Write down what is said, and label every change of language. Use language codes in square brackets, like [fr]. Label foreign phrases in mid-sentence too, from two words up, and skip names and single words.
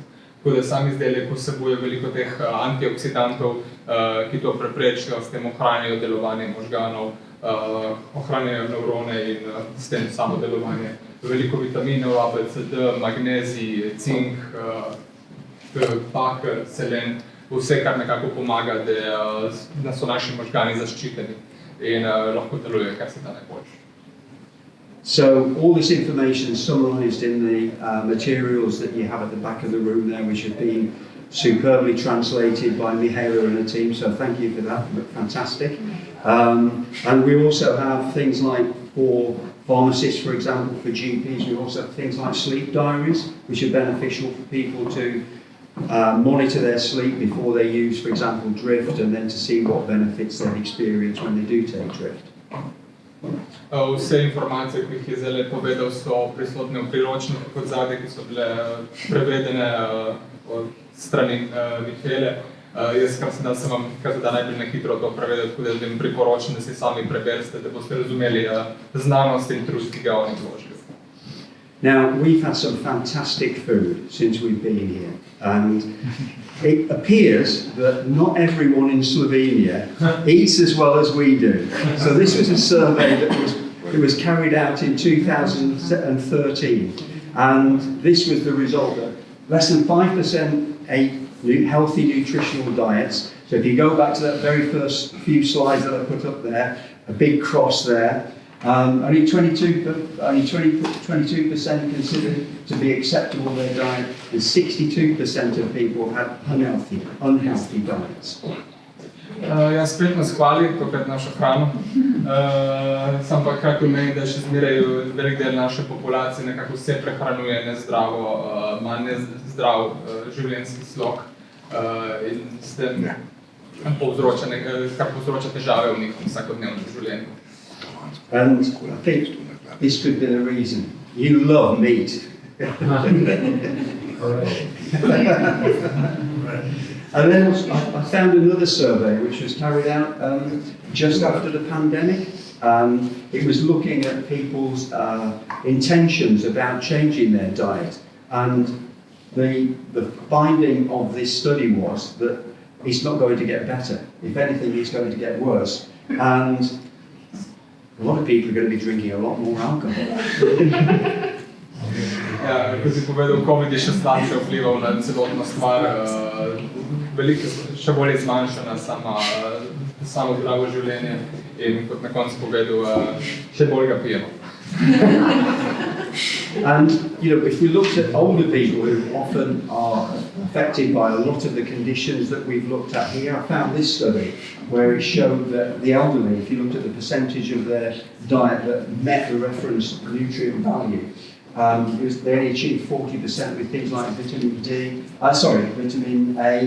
[sl] Tako da sam izdelek vsebuje veliko teh antioksidantov, ki to preprečijo, s tem ohranjajo delovanje možganov, ohranjajo nevrone in s tem samo delovanje. Veliko vitaminov, A, B, C, D, magnezij, cink, bakr, selen, vse, kar nekako pomaga, da so naši možgani zaščiteni in lahko delujejo, kar se da najboljše. [en] So all this information is summarised in the materials that you have at the back of the room there, which have been superbly translated by Mihaela and her team, so thank you for that, fantastic. And we also have things like for pharmacists, for example, for GPs, we also have things like sleep diaries, which are beneficial for people to monitor their sleep before they use, for example, drift, and then to see what benefits they've experienced when they do take drift. [sl] Vse informacije, ki jih je zdaj povedal, so prisotne v priročnikih kot zadnje, ki so bile prevedene od strani Mihaele. Jaz, kar se da, sem vam najbolj na hitro to prevedel, tako da vam priporočam, da si sami preberste, da boste razumeli znanost in trud, ki ga oni vložili. [en] Now, we've had some fantastic food since we've been here, and it appears that not everyone in Slovenia eats as well as we do. So this was a survey that was carried out in 2013, and this was the result that less than 5% ate healthy nutritional diets. So if you go back to that very first few slides that I put up there, a big cross there. Only 22% considered to be acceptable their diet, and 62% of people had unhealthy diets. [sl] Ja, spet nas hvali, tokrat našo hrano. Sam pa kratko meni, da še zmeraj velik del naše populacije nekako vse prehranjuje nezdravo, ima nezdrav življenjski slog in s tem kar povzroča težave v njihovem vsakodnevnem življenju. [en] And I think this could be the reason. You love meat. And then I found another survey which was carried out just after the pandemic. It was looking at people's intentions about changing their diet. And the finding of this study was that it's not going to get better. If anything, it's going to get worse. And a lot of people are going to be drinking a lot more alcohol. [sl] Ja, kot si povedal, COVID je še slabše vplival na celotno stvar, veliko še bolj je zmanjšana samo zdravo življenje in kot na koncu povedal, še bolj ga pijemo. [en] And if we looked at older people who often are affected by a lot of the conditions that we've looked at here, I found this study where it showed that the elderly, if you looked at the percentage of their diet that met the reference nutrient value, they only achieved 40% with things like vitamin A.